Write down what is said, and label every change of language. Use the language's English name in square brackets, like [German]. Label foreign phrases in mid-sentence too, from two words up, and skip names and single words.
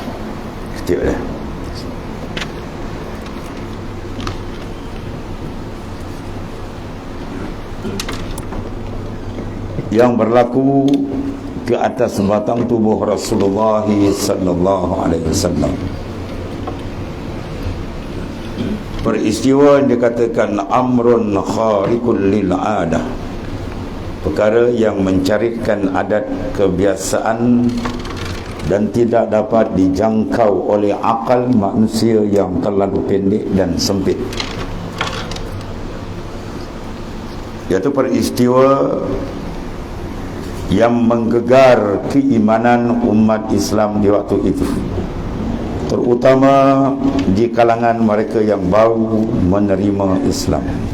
[Malay] Yang berlaku ke atas batang tubuh Rasulullah [Arabic] صلى الله عليه وسلم. [Malay] Peristiwa yang dikatakan [Arabic] أمر خارق للعادة, [Malay] perkara yang mencarikan adat kebiasaan dan tidak dapat dijangkau oleh akal manusia yang terlalu pendek dan sempit. Iaitu peristiwa yang menggegar keimanan umat Islam di waktu itu, terutama di kalangan mereka yang baru menerima Islam.